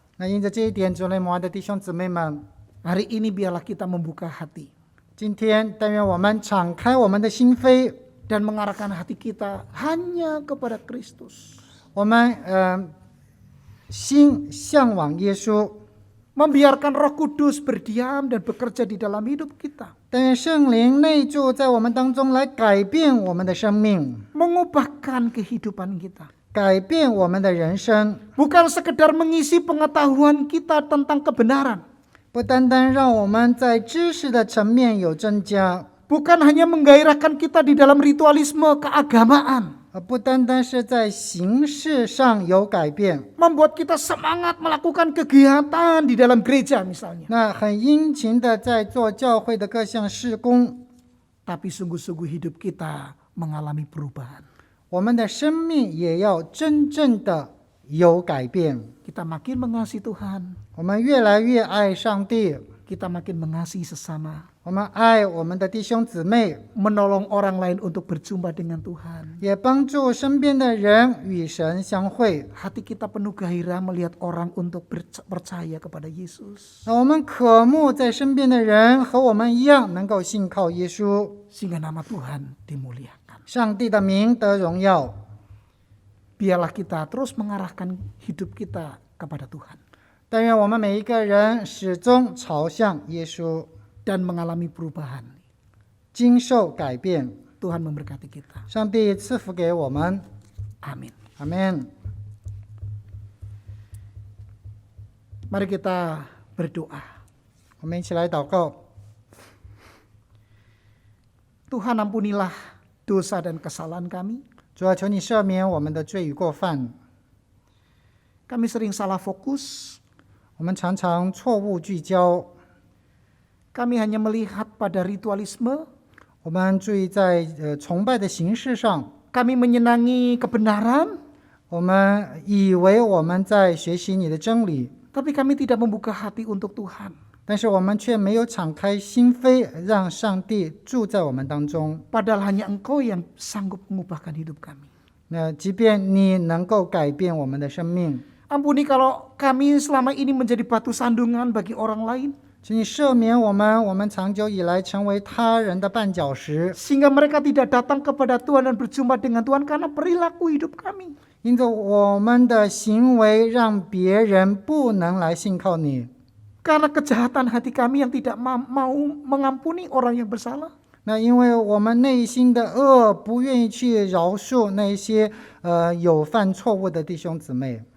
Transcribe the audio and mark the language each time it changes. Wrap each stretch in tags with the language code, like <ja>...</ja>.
<zh>那因着这一点，主内母爱的弟兄姊妹们，</zh> <id>hari ini biarlah kita membuka hati</id> <zh>今天但愿我们敞开我们的心扉，</zh> <id>dan mengarahkan hati kita hanya kepada Kristus.</id> <zh>我们心向往耶稣，</zh> <id>Membiarkan Roh Kudus berdiam dan bekerja di dalam hidup kita.</id> <zh>但愿圣灵内住在我们当中，来改变我们的生命，</zh> <id>Mengubahkan kehidupan kita.</id> <zh>改变我们的人生，</zh> <id>Bukan sekedar mengisi pengetahuan kita tentang kebenaran.</id> <zh>不单单让我们在知识的层面有增加，</zh> <id>Bukan hanya menggairahkan kita di dalam ritualisme keagamaan.</id> <zh>不单单是在形式上有改变，</zh> <id>Membuat kita semangat melakukan kegiatan di dalam gereja misalnya.</id> <zh>那很殷勤的在做教会的各项事工，</zh> <id>Tapi sungguh-sungguh hidup kita mengalami perubahan.</id> <zh>我们的生命也要真正的有改变。</zh> <id>Kita makin mengasihi Tuhan.</id> <zh>我们越来越爱上帝，</zh> <id>Kita makin mengasihi sesama.</id> <zh>我们爱我们的弟兄姊妹，</zh> <id>Menolong orang lain untuk berjumpa dengan Tuhan.</id> <zh>也帮助身边的人与神相会。</zh> <id>Hati kita penuh gairah melihat orang untuk percaya kepada Yesus.</id> <zh>那我们渴慕在身边的人和我们一样，能够信靠耶稣，</zh> <id>Sehingga nama Tuhan dimuliakan.</id> <zh>上帝的名得荣耀。</zh> <id>Biarlah kita terus mengarahkan hidup kita kepada Tuhan.</id> <zh>但愿我们每一个人始终朝向耶稣，</zh> <id>Dan mengalami perubahan.</id> <zh>经受改变。</zh> <id>Tuhan memberkati kita.</id> <zh>上帝赐福给我们，</zh> <id>Amin.</id> <zh>阿门。</zh> <id>Mari kita berdoa.</id> <zh>我们一起来祷告。</zh> <id>Tuhan ampunilah dosa dan kesalahan kami.</id> <zh>主啊，求你赦免我们的罪与过犯。</zh> <id>Kami sering salah fokus.</id> <zh>我们常常错误聚焦，</zh> <id>Kami hanya melihat pada ritualisme.</id> <zh>我们注意在崇拜的形式上，</zh> <id>Kami menyenangi kebenaran.</id> <zh>我们以为我们在学习你的真理，</zh> <id>Tapi kami tidak membuka hati untuk Tuhan.</id> <zh>但是我们却没有敞开心扉，让上帝住在我们当中。</zh> <id>Padahal hanya Engkau yang sanggup mengubahkan hidup kami.</id> <zh>那即便你能够改变我们的生命，</zh> <id>Ampuni kalau kami selama ini menjadi batu sandungan bagi orang lain.</id> <zh>请你赦免我们长久以来成为他人的绊脚石，</zh> <id>Sehingga mereka tidak datang kepada Tuhan dan berjumpa dengan Tuhan karena perilaku hidup kami.</id> <zh>因着我们的行为，让别人不能来信靠你。</zh> <id>Karena kejahatan hati kami yang tidak mau mengampuni orang yang bersalah.</id> <zh>那因为我们内心的恶，不愿意去饶恕那些有犯错误的弟兄姊妹。</zh>